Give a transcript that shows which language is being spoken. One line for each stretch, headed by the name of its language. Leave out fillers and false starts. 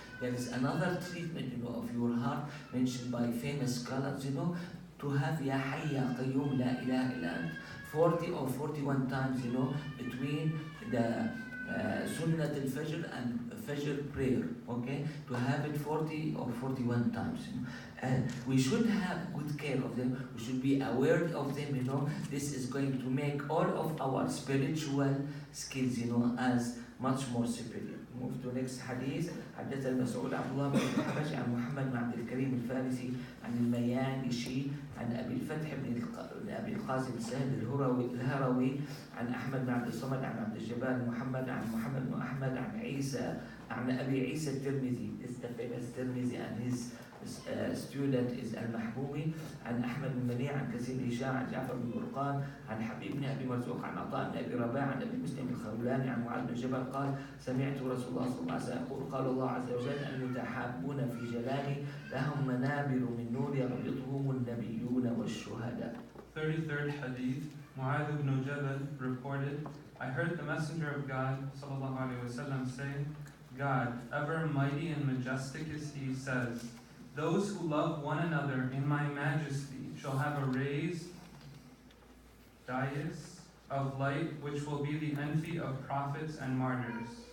English: There is another treatment, of your heart mentioned by famous scholars, to have
Arabic: Ya Hayy Ya Qayyum La ilaha illa ant
English: 40 or 41 times, between the Sunnat al-Fajr and Fajr prayer, okay? To have it 40 or 41 times. And we should have good care of them. We should be aware of them, This is going to make all of our spiritual skills, as much more superior. Move to next hadith.
Arabic: حدث المسعود عبد الله بن الحبش عن محمد بن عبد الكريم الفارسي عن الميانشي عن ابي الفتح بن ابي القاسم السهل الهروي عن احمد بن عبد الصمد عن عبد الجبار محمد عن محمد بن احمد عن عيسى عن ابي عيسى الترمذي.
English: This is the famous Tirmidhi, and his student is المحبوبي.
Arabic: عن احمد بن منيع عن كثير بن هشام عن جعفر بن برقان عن حبيب بن ابي مرزوق عن عطاء بن ابي رباح عن ابي مسلم الخولاني عن معاذ بن جبل قال سمعت رسول الله صلى الله عليه وسلم يقول قال الله عز وجل المتحابون في جلالي لهم منابر من نور يربطهم النبيون والشهداء.
English: 33rd Hadith. Mu'adh ibn Jabal reported, I heard the Messenger of God sallallahu alaihi wasallam say, God, ever mighty and majestic is He, says, those who love one another in my majesty shall have a raised dais of light which will be the envy of prophets and martyrs.